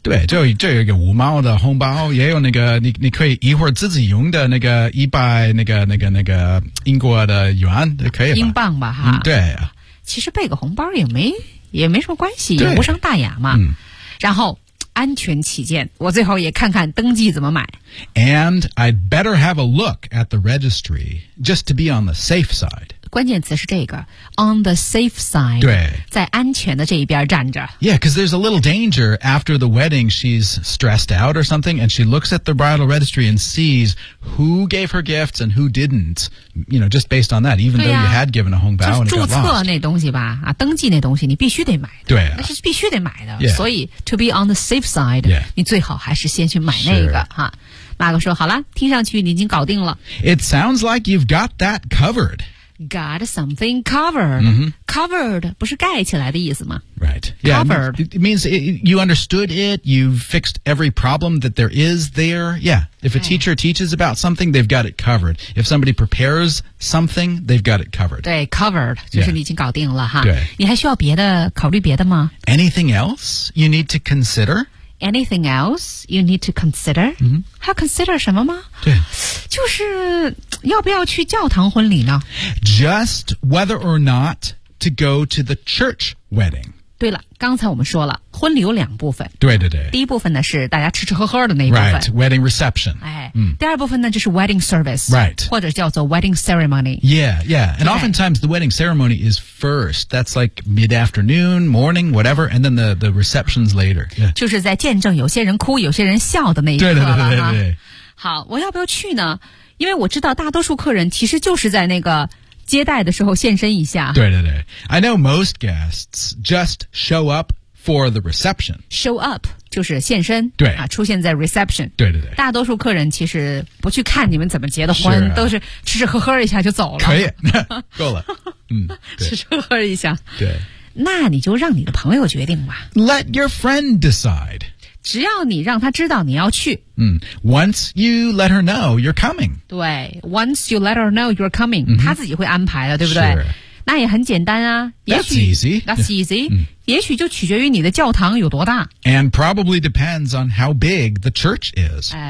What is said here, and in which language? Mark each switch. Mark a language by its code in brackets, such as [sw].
[zh] 对就有一个五毛的红包也有那个 你可以一会儿自己用的那个一百那个英国的元可以吧。英镑吧哈。对。其实备个红包也没什么关系也无伤大雅嘛、然后安全起见我最后也看看登记怎么买 [en] And I'd better have a look at the registry just to be on the safe side [zh] 关键词是这个 [en] on the safe side [zh] 对在安全的这一边站着 [en] Yeah, because there's a little danger after the wedding she's stressed out or something and she looks at the bridal registry and sees who gave her gifts and who didn't you know, just based on that even、啊、 though you had given a 红包 and it got lost [zh] 注册那东西吧、啊、登记那东西你必须得买的对、啊、那是必须得买的、 [en] yeah. [zh] 所以 [en] to be on the safe side、 yeah. [zh] 你最好还是先去买那个哈。马克说好了听上去你已经搞定了 [en] It sounds like you've got that covered Got something covered、 mm-hmm. [zh] Covered 不是盖起来的意思吗 [en] Right yeah, Covered It means you understood it You've fixed every problem that there is there Yeah If a teacher teaches about something They've got it covered If somebody prepares something They've got it covered [zh] 对 covered 就是你已经搞定了哈对你还需要别的考虑别的吗 [en] Anything else you need to consider Anything else you need to consider、 mm-hmm. [zh] 还要 consider 什么吗对就是要不要去教堂婚礼呢 [en] Just whether or not to go to the church wedding [zh] 对了，刚才我们说了婚礼有两部分。对对对。第一部分呢是大家吃吃喝喝的那一部分。 [en] Right, wedding reception. [zh] 第二部分呢就是 wedding service. [en] Right. [zh] 或者叫做 wedding ceremony. [en] Yeah, yeah. And oftentimes the wedding ceremony is first. That's like mid-afternoon, morning, whatever. And then the reception's later.、Yeah. [zh] 就是在见证有些人哭有些人笑的那一刻了。对对对对对。好，我要不要去呢？因为我知道大多数客人其实就是在那个接待的时候现身一下。对对对。 [en] I know most guests just show up for the reception. [zh] Show up 就是现身。对。啊，出现在 reception. 对对对。大多数客人其实不去看你们怎么结的婚，是、啊、都是吃吃喝喝一下就走了。可以。够了。嗯。吃吃喝喝一下。对。那你就让你的朋友决定吧。 [en] Let your friend decide. [zh] 只要你让他知道你要去。 [en] Once you let her know you're coming. [zh] 对 [en] ,once you let her know you're coming,、 mm-hmm. [zh] 他自己会安排的对不对、 [en] sure. [zh] 那也很简单啊。 [en] That's easy. That's easy.、Yeah. [zh] 也许就取决于你的教堂有多大。 [en] And probably depends on how big the church is.、